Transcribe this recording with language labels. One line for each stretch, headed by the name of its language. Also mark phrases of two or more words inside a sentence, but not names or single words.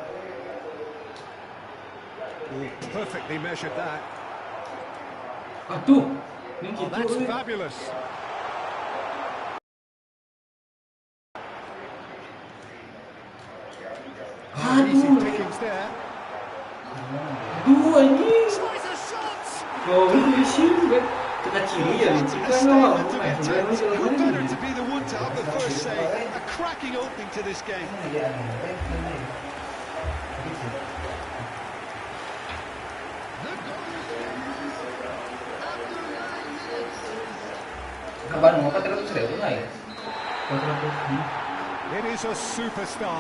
English: Oh, perfectly measured that.
Indonesian: Aduh,
English: Oh, that's fabulous. Oh, easy pickings there.
Indonesian: Aduh, anjing.
English: Tries a shot!
Indonesian: Oh, ini sih kita ciri ya,
English: A
Indonesian: kan
English: statement of intent. Who better to be the one to have the first say? A cracking opening to this game. It is a super start.